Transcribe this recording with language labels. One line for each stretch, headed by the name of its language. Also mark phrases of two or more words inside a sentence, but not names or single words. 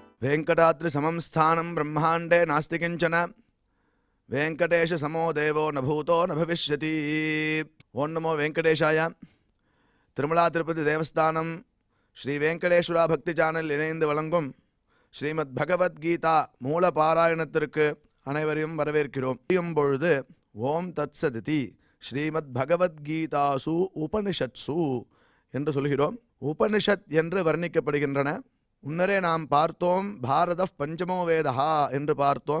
Sanskrit: वेंकटाद्रि समं स्थानं ब्रह्मांडे नास्ति किंचन वेंकटेश समो देवो न भूतो न भविष्यति। ओं नमो वेंकटेशाय।
Tamil: तिरुमला तिरुपति देवस्थानम श्री वेंकटेश्वरा भक्ति चैनल इணைந்து வழங்கும் ஸ்ரீமத் பகவத்கீதா மூல பாராயணத்திற்கு அனைவரையும் வரவேற்கிறோம். பொழுது
Sanskrit: ॐ तत्सदिति श्रीमद् भगवद्गीतासु उपनिषत्सु
Tamil: என்று சொல்கிறோம். உபனிஷத் என்று வர்ணிக்கப்படுகின்றன. முன்னரே நாம் பார்த்தோம்,
Sanskrit: भारत पञ्चमो वेदा
Tamil: என்று பார்த்தோம்.